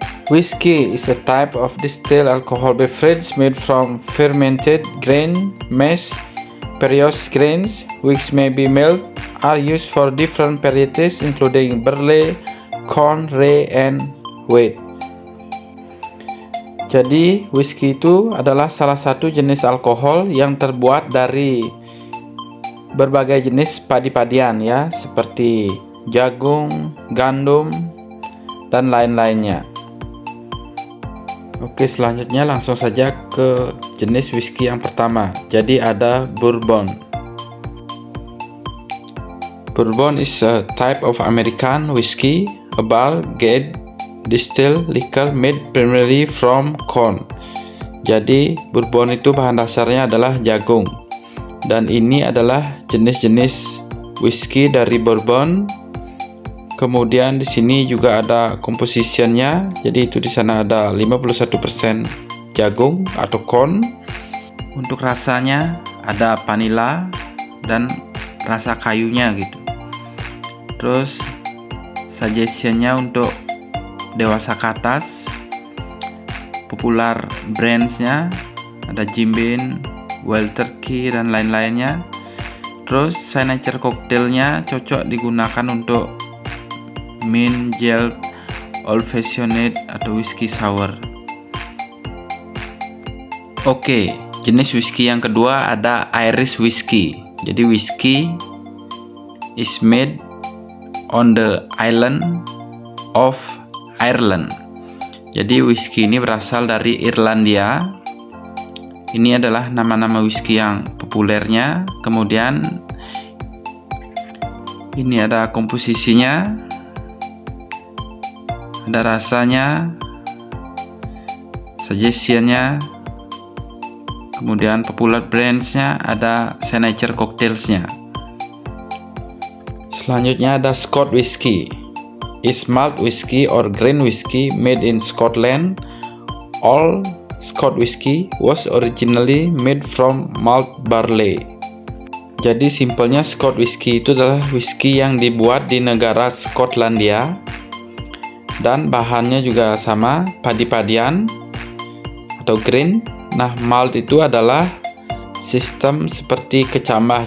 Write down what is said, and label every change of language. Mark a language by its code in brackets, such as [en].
[en] Whiskey is a type of distilled alcohol beverage made from fermented grain mash. Various grains, which may be malt, are used for different varieties including barley, corn, rye, and wheat. [id] Jadi, whisky itu adalah salah satu jenis alkohol yang terbuat dari berbagai jenis padi-padian ya, seperti jagung, gandum, dan lain-lainnya. Oke, selanjutnya langsung saja ke jenis whisky yang pertama. Jadi ada bourbon. [en] Bourbon is a type of American whiskey, a barrel-aged distilled liquor made primarily from corn. [id] Jadi bourbon itu bahan dasarnya adalah jagung. Dan ini adalah jenis-jenis whisky dari bourbon. Kemudian di sini juga ada compositionnya. Jadi itu di sana ada 51% jagung atau corn. Untuk rasanya ada vanilla dan rasa kayunya gitu. Terus suggestionnya untuk dewasa ke atas. Popular brandsnya ada Jim Beam, Wild Turkey, dan lain-lainnya. Terus signature cocktailnya cocok digunakan untuk mint gel, old fashioned, atau whisky sour. Oke, jenis whisky yang kedua ada Irish whiskey. [en] Jadi whisky is made on the island of Ireland. [id] Jadi whisky ini berasal dari Irlandia. Ini adalah nama-nama whisky yang populernya. Kemudian ini ada komposisinya, ada rasanya, suggestionnya, kemudian popular brandsnya, ada signature cocktailsnya. Selanjutnya ada Scotch whiskey. [en] Is malt whiskey or grain whiskey made in Scotland. All Scotch whiskey was originally made from malt barley. [id] Jadi simpelnya Scotch whiskey itu adalah whisky yang dibuat di negara Skotlandia. Dan bahannya juga sama, padi-padian atau grain. Nah, malt itu adalah sistem seperti kecambah.